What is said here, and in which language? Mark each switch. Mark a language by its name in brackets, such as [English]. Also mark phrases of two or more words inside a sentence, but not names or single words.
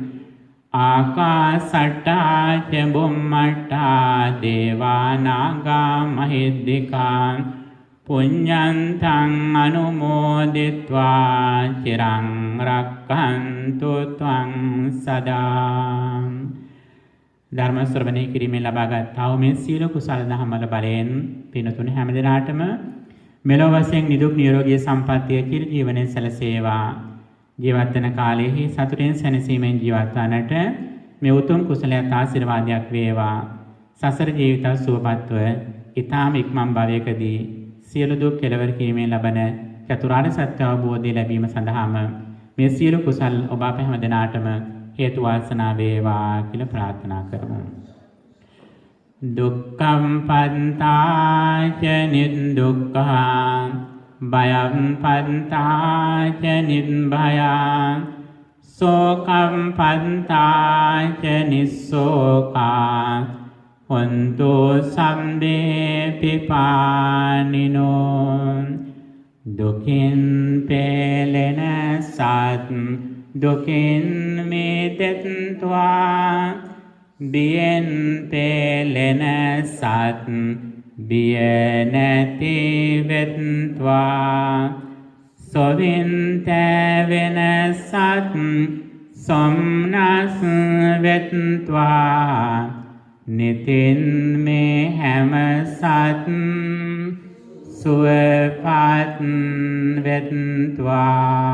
[Pali] ආකාසට්ඨා ච බුම්මට්ඨා දේවා නාග මහිද්దికා පුඤ්ඤන්තං අනුමෝදිත්වා චිරං රක්ඛන්තු ත්වං සදා. [Sinhala] ධර්ම ශ්‍රවණය කිරීමෙන් ලබාගත් මේ සීල කුසල දහමල බලයෙන් පින්තුන් හැමදෙනාටම මෙලොව වශයෙන් නිදුක් නිරෝගී සම්පන්නිය චිර ජීවනයේ සැලසේවා. ජීවත් වෙන කාලයේ සතුටින් සැනසීමෙන් ජීවත් වන්නට මේ උතුම් කුසලයට ආශිර්වාදයක් වේවා. සසර ජීවිත සුවපත්ව ඊ타ම ඉක්මන් භවයකදී සියලු දුක් කෙලවර කිරීමෙන් ලබන චතුරාර්ය සත්‍ය අවබෝධය ලැබීම සඳහාම මේ සියලු කුසල් ඔබ අප හැම දිනාටම හේතු වාසනා වේවා කියලා ප්‍රාර්ථනා කරමු. [Pali] දුක්ඛම් පන්තාච නිදුක්ඛා බයං පන්තාච නිබ්භයං සෝකම් පන්තාච නිස්සෝකා හොන්තු සම්බේ පිපානිනෝ [Sinhala] දුකින් පෙළෙන සත් දුකින් මිදෙත්වා බියෙන් පෙළෙන සත් බිය නැති වෙත්වා සොවින් තැවෙන සත් සොම්නස් වෙත්වා නිතින් මේ හැම සත් සුවපත් වෙත්වා.